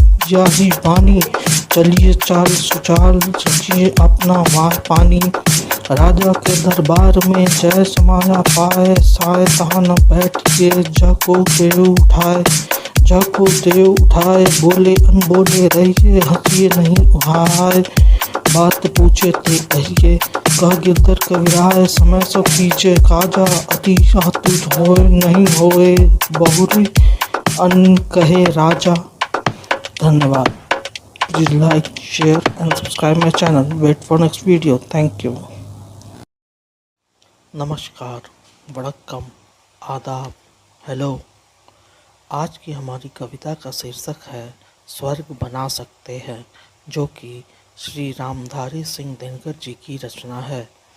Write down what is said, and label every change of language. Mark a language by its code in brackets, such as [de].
[hi] याही बानी, चलिए चाल सुचाल सचिए अपना वार पानी, राजा के दरबार में जय समाया पाए, साय तहां न बैठिए जाको देव उठाए, जाको देव उठाए, बोले अनबोले रहिए हंसिए नहीं उहाए, बात पूछे ते कहिए कह गिरधर कविराय, समय सब कीजिए काजा अति अतुट होए नहीं होए बहुरी अन कहे राजा। धन्यवाद। [en] Please like, share and subscribe my channel. Wait for next video. Thank you. [hi] नमस्कार, वड़क्कम, आदाब, हेलो। आज की हमारी कविता का शीर्षक है स्वर्ग बना सकते हैं, जो कि श्री रामधारी सिंह दिनकर जी की रचना है।